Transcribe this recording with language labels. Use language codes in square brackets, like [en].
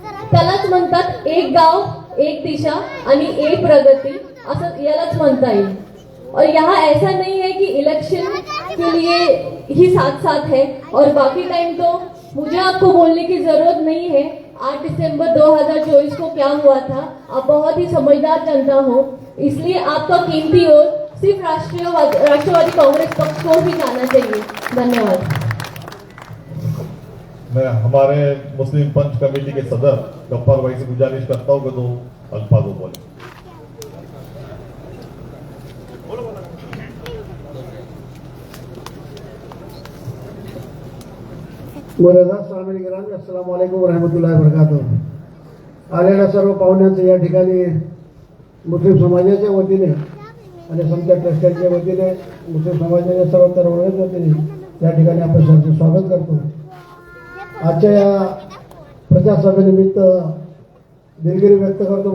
[mr] त्यालाच म्हणतात एक गाव, एक दिशा आणि एक प्रगती, असं यालाच म्हणता येईल। [hi] और यहाँ ऐसा नहीं है कि इलेक्शन के लिए ही साथ साथ है और बाकी टाइम तो मुझे आपको बोलने की जरूरत नहीं है 8 दिसंबर 2024 को क्या हुआ था। आप बहुत ही समझदार जनता हो, इसलिए आपका कीमती वोट सिर्फ राष्ट्रवादी कांग्रेस पक्ष को ही जाना चाहिए। धन्यवाद। मैं हमारे मुस्लिम पंच कमेटी के सदर गफ्फार भाई से गुजारिश करता हूँ कि 2 अल्फाज बोले। [ar] अस्सलाम वालेकुम वरहमतुल्लाहि वबरकातुह। [mr] आलेल्या सर्व पाहुण्यांचं या ठिकाणी मुस्लिम समाजाच्या वतीने आणि समता ट्रस्टच्या वतीने, मुस्लिम समाजाच्या सर्व तरुणांच्या वतीने या ठिकाणी आपण सर्वांचे स्वागत करतो। आजच्या या प्रजासभेनिमित्त दिलगिरी व्यक्त करतो।